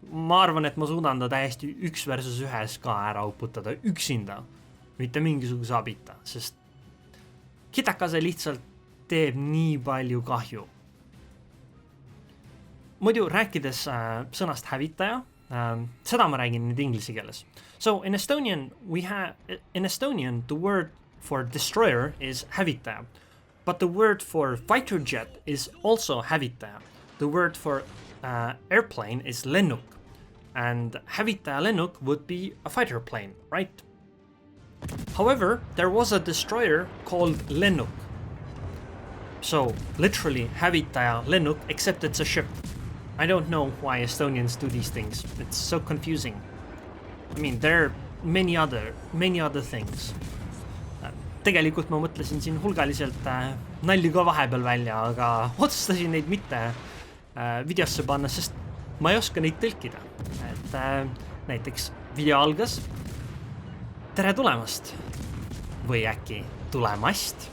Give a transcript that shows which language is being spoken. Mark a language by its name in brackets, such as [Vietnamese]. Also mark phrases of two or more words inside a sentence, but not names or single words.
[Estonian] Ma arvan, et ma suudan ta täiesti 1 versus 1 ka ära uputada üksinda, mitte mingisuguse abita, sest Kitakaze lihtsalt teeb nii palju kahju. Muidu rääkides sõnast hävitaja, seda ma räägin nüüd inglise keeles. [English] So in Estonian, the word for destroyer is hävitaja. But the word for fighter jet is also hävitaja. The word for airplane is lennuk. And [Estonian] hävitaja lennuk [English] would be a fighter plane, right? However, there was a destroyer called lennuk. So, literally [Estonian] hävitaja lennuk, [English] except it's a ship. I don't know why Estonians do these things. It's so confusing. I mean, there are many other things. [Estonian] tegelikult ma mõtlesin siin hulgaliselt nalju ka vahepeal välja, aga otsustasin neid mitte videosse panna, sest ma ei oska neid tõlkida. Et näiteks video algas tere tulemast või äkki tulemast.